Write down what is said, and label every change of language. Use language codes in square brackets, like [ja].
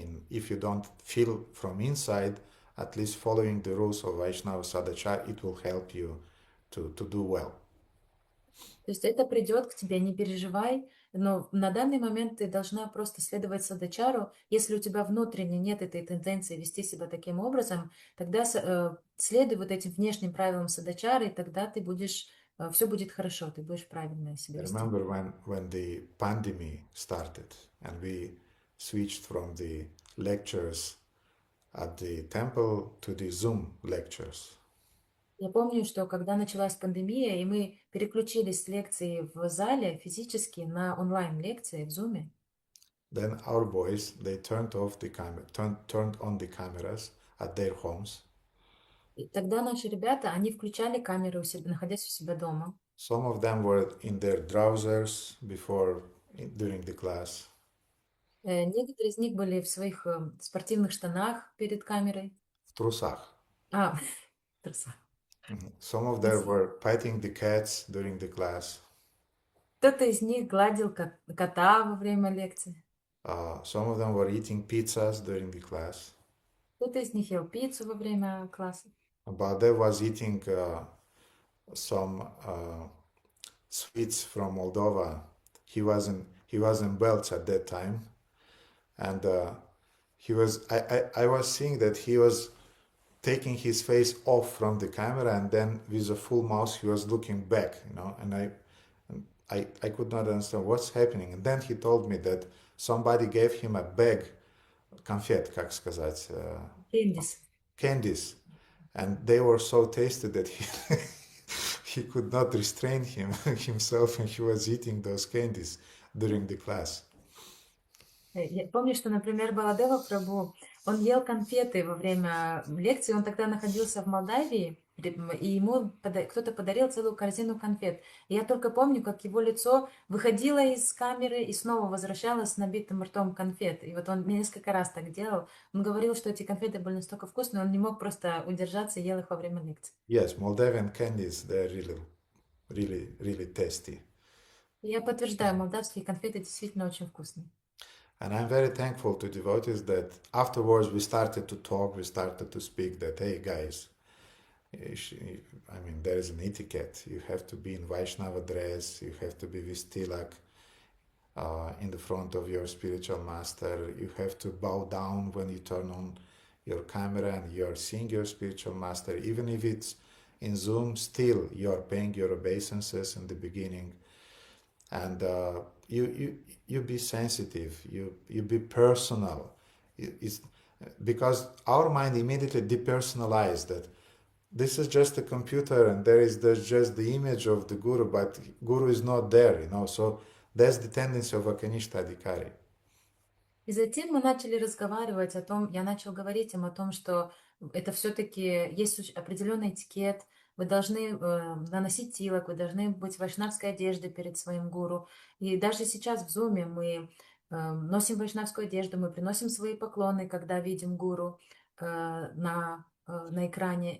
[en] If you don't feel from inside, at least following the rules of Vaishnava Sadachar, it will help you to do well. [ru] То есть это придет к тебе, не переживай, но на данный момент ты должна просто следовать садачару. Если у тебя внутренне нет этой тенденции вести себя таким образом, тогда следуй вот этим внешним правилам садачары, и тогда ты будешь, все будет хорошо, ты будешь правильно себя вести. [en] Remember when the pandemic started and we switched from the lectures at the temple to the Zoom lectures. [ru] Я помню, что когда началась пандемия, и мы переключились с лекции в зале физически на онлайн-лекции в Zoom. [en] Then our boys, they turned on the cameras at their homes. [ru] И тогда наши ребята, они включали камеры, находясь у себя дома. [en] Some of them were in their trousers during the class. [ru] Некоторые из них были в своих спортивных штанах перед камерой. В трусах. В трусах. [en] Some of them were petting the cats during the class. [ru] Кто-то из них гладил кота во время лекции. [en] Some of them were eating pizzas during the class. [ru] Кто-то из них ел пиццу во время класса. [en] Baldev was eating some sweets from Moldova. He was in Belts at that time, and I was seeing that he was taking his face off from the camera, and then with a full mouth he was looking back, and I could not understand what's happening. And then he told me that somebody gave him a bag, [ru] конфет, как сказать, [en] candies, and they were so tasty that he could not restrain himself, and he was eating those candies during the class. [ru] Я помню, что, например, Баладева Прабhu, он ел конфеты во время лекции, он тогда находился в Молдавии, и ему кто-то подарил целую корзину конфет. И я только помню, как его лицо выходило из камеры и снова возвращалось с набитым ртом конфет. И вот он несколько раз так делал. Он говорил, что эти конфеты были настолько вкусные, он не мог просто удержаться и ел их во время лекции. [en] Yes, Moldavian candies, they're really tasty. [ru] Я подтверждаю, молдавские конфеты действительно очень вкусные. [en] And I'm very thankful to devotees that afterwards we started to talk, we started to speak that, hey guys, I mean, there is an etiquette. You have to be in Vaishnava dress, you have to be with tilak in the front of your spiritual master, you have to bow down when you turn on your camera and you're seeing your spiritual master. Even if it's in Zoom, still you're paying your obeisances in the beginning. And you be sensitive, you be personal. It's because our mind immediately depersonalized that this is just a computer and there's just the image of the Guru, but Guru is not there, so that's the tendency of a Kanishta Adhikari. [ru] И затем мы начали разговаривать о том, я начал говорить им о том, что это все-таки есть определенный этикет, вы должны наносить тилак, вы должны быть в вайшнавской одежде перед своим гуру. И даже сейчас в зуме мы носим вайшнавскую одежду, мы приносим свои поклоны, когда видим гуру на экране.